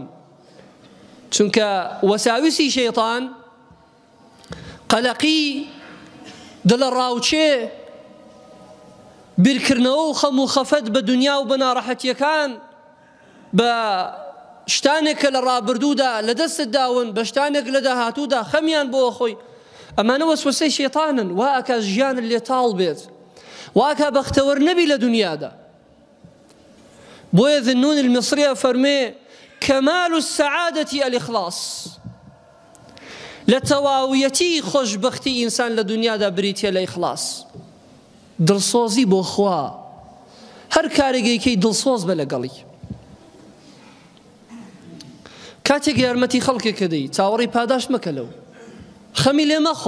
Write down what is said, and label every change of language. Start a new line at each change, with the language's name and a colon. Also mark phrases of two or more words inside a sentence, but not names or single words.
Central Kurdish: چونکە وەساویسی شەیطان، قەلەقی، دڵە ڕاوچێ، بیرکردنەوە و خەم و خەفەت بە دنیا و بە ناڕەحەتیەکان، بە شتانێک کە لە ڕابردوودا لە دەستت داون، بە شتانێک لە داهاتوودا خەمیان بۆ خۆی، ئەمانە وەسوەسەی شەیطانن. وا ئەکا ژیانت لێتاڵ بێت، وا ئەکا بەختەوەر نەبی لە دنیادا. بۆیە ذنون المصری فەرمێ
Arabic: كمال السعادة الإخلاص.
Central Kurdish: لە تەواویەتی خۆشبەختی ئینسان لە دنیادا بریتە لە ئیخلاس، دڵسۆزی بۆ خوا. هەر کارێکەکەی دڵسۆز بە لەگەڵی. کاتێک یارمەتی خەڵکێکە دەی، چاوەڕی پاداش مەکە لەو، خەمی لێ مەخۆ.